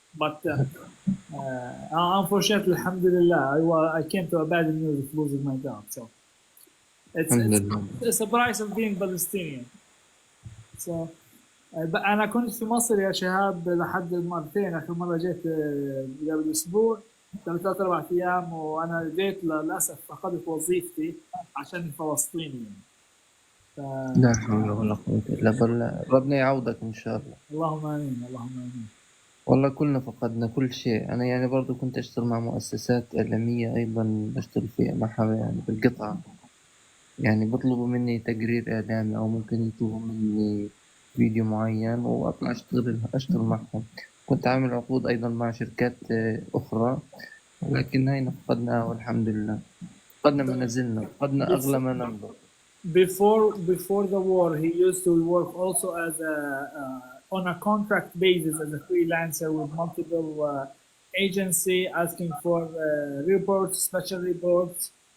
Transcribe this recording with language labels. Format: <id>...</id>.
<en>But unfortunately, alhamdulillah, I came to a bad news of losing my job. So it's a price of being Palestinian.</en> <ar>So أنا كنت في مصر يا شهاب لحد مرتين. آخر مرة جيت قبل أسبوع، قبل 3-4 أيام، وأنا جيت للأسف فقدت وظيفتي عشان فلسطيني. لا حول ولا قوة إلا بالله. ربنا يعوضك إن شاء الله. اللهم آمين اللهم آمين. والله كلنا فقدنا كل شيء. أنا يعني برضو كنت أشتغل مع مؤسسات إعلامية أيضا، بشتغل في معها يعني بالقطعة، يعني بطلبوا مني تقرير إعلامي أو ممكن يطلبوا مني فيديو معين وأطلع أشتغل معهم. كنت عامل عقود أيضا مع شركات أخرى، ولكن هينا فقدناها والحمد لله. فقدنا ما نزلنا، فقدنا أغلى ما نملك.</ar> <en>Before the war, he used to work also as on a contract basis as a freelancer with multiple agency asking for reports, special reports.</en>